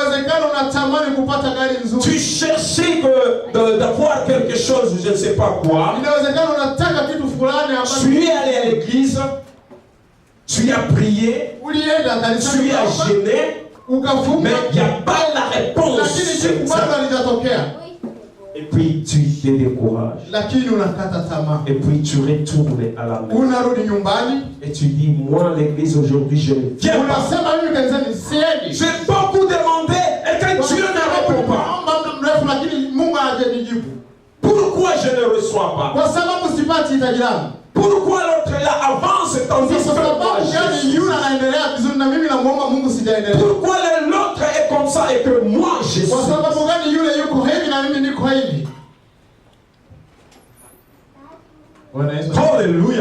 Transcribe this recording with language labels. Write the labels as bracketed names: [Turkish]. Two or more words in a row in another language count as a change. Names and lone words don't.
[French] Tu cherchais d'avoir quelque chose, je ne sais pas quoi. Tu es allé à l'église. Tu as prié. Tu as gêné. [Swahili] ukafunga, [French] mais il n'y a pas la réponse. [Swahili] lakini jibu bado halijatokea. [French] Et puis tu te décourages. [Swahili] Lakini unakata tamaa. [French] Et puis tu retournes à la maison. [Swahili] Unarudi nyumbani. [French] Et tu dis, moi l'église aujourd'hui je ne viens pas. [Swahili] Unasema mimi kanisani siendi. [French] J'ai beaucoup demandé et que Dieu ne répond pas. [Swahili] Naomba muda mrefu lakini Mungu hajanijibu. [French] Pourquoi je ne reçois pas? [Swahili] Kwa sababu sipati hitaji langu. [French] Pourquoi l'autre là avance tandis que moi je... Pourquoi l'autre est comme ça et que moi je suis? Alléluia.